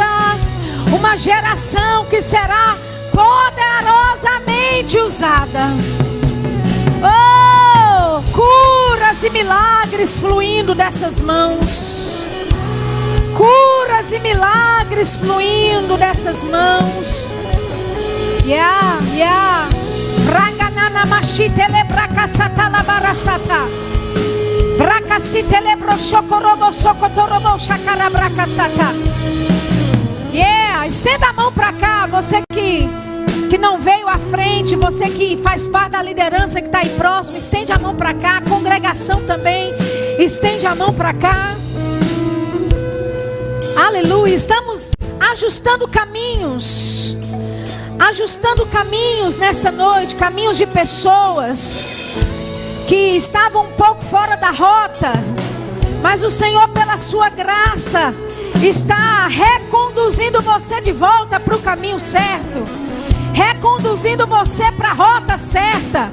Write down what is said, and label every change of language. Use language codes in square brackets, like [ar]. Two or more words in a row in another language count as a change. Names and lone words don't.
[pt] Uma geração que será poderosamente usada. Oh, curas e milagres fluindo dessas mãos. Curas e milagres fluindo dessas mãos. Yeah. Ranganana machite lebracasata labarasata. Bracasite lebrochocorobo socotorobo chacarabracasata. Yeah, estenda a mão para cá, você que não veio à frente, você que faz parte da liderança que está aí próximo, estende a mão para cá, a congregação também, estende a mão para cá. Aleluia, estamos ajustando caminhos nessa noite, caminhos de pessoas que estavam um pouco fora da rota, mas o Senhor, pela sua graça, está reconduzindo você de volta para o caminho certo, reconduzindo você para a rota certa.